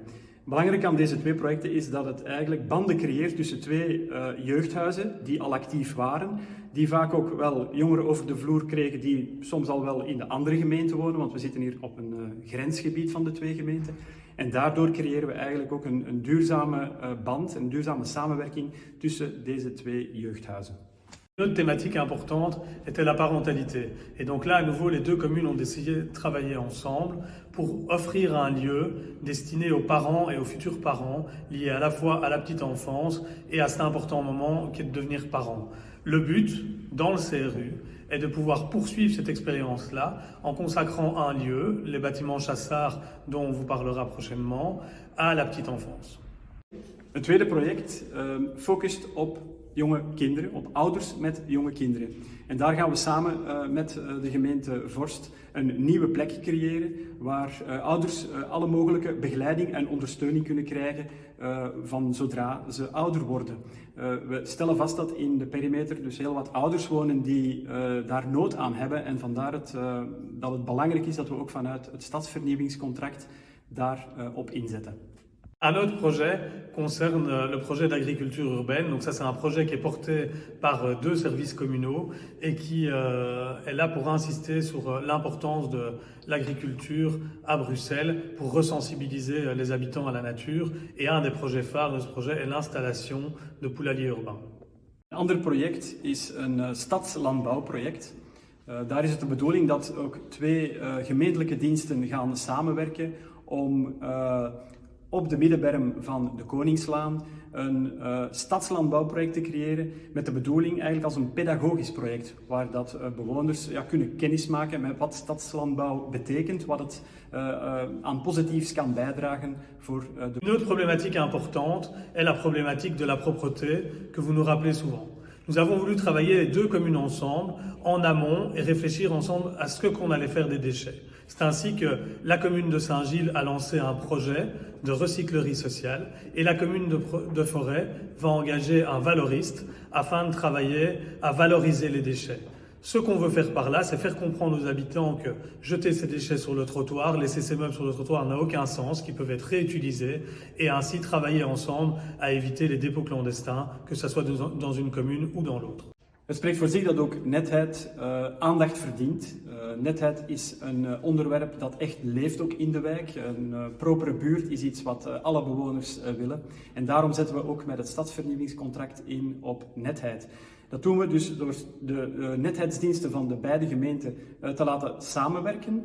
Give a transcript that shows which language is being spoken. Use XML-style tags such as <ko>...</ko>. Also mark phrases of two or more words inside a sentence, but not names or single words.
<nl>Belangrijk aan deze 2 projecten is dat het eigenlijk banden creëert tussen 2 jeugdhuizen die al actief waren, die vaak ook wel jongeren over de vloer kregen die soms al wel in de andere gemeente wonen, want we zitten hier op een grensgebied van de 2 gemeenten. En daardoor creëren we eigenlijk ook een duurzame band, een duurzame samenwerking tussen deze 2 jeugdhuizen.</nl> <fr>Une autre thématique importante était la parentalité. Et donc là, à nouveau, les 2 communes ont décidé de travailler ensemble pour offrir un lieu destiné aux parents et aux futurs parents, lié à la fois à la petite enfance et à cet important moment qui est de devenir parent. Le but, dans le CRU, est de pouvoir poursuivre cette expérience-là en consacrant un lieu, les bâtiments Chassard, dont on vous parlera prochainement, à la petite enfance.</fr> <nl>Het tweede project focust op jonge kinderen, op ouders met jonge kinderen. En daar gaan we samen met de gemeente Vorst een nieuwe plek creëren waar ouders alle mogelijke begeleiding en ondersteuning kunnen krijgen van zodra ze ouder worden. We stellen vast dat in de perimeter dus heel wat ouders wonen die daar nood aan hebben en vandaar dat het belangrijk is dat we ook vanuit het stadsvernieuwingscontract daarop inzetten.</nl> <fr>Un autre projet concerne le projet d'agriculture urbaine. Donc ça, c'est un projet qui est porté par deux services communaux et qui est là pour insister sur l'importance de l'agriculture à Bruxelles pour resensibiliser les habitants à la nature. Et un des projets phares de ce projet est l'installation de poulaillers urbains.</fr> <nl>Een ander project is een stadslandbouwproject. Daar is het de bedoeling dat ook twee gemeentelijke diensten gaan samenwerken om op de middenberm van de Koningslaan een stadslandbouwproject te creëren met de bedoeling eigenlijk als een pedagogisch project waar dat bewoners kunnen kennismaken met wat stadslandbouw betekent, wat het aan positiefs kan bijdragen voor de...</nl> <fr>Une autre problématique importante est la problématique de la propreté que vous nous rappelez souvent. Nous avons voulu travailler les deux communes ensemble, en amont, et réfléchir ensemble à ce qu'on allait faire des déchets. C'est ainsi que la commune de Saint-Gilles a lancé un projet de recyclerie sociale et la commune de Forêt va engager un valoriste afin de travailler à valoriser les déchets. Ce qu'on veut faire par là, c'est faire comprendre aux habitants que jeter ces déchets sur le trottoir, laisser ces meubles sur le trottoir n'a aucun sens, qu'ils peuvent être réutilisés et ainsi travailler ensemble à éviter les dépôts clandestins, que ce soit dans une commune ou dans l'autre.</fr> <nl>Het spreekt voor zich dat ook netheid aandacht verdient. Netheid is een onderwerp dat echt leeft ook in de wijk. Een propere buurt is iets wat alle bewoners willen. En daarom zetten we ook met het stadsvernieuwingscontract in op netheid. Dat doen we dus door de netheidsdiensten van de beide gemeenten te laten samenwerken.</nl>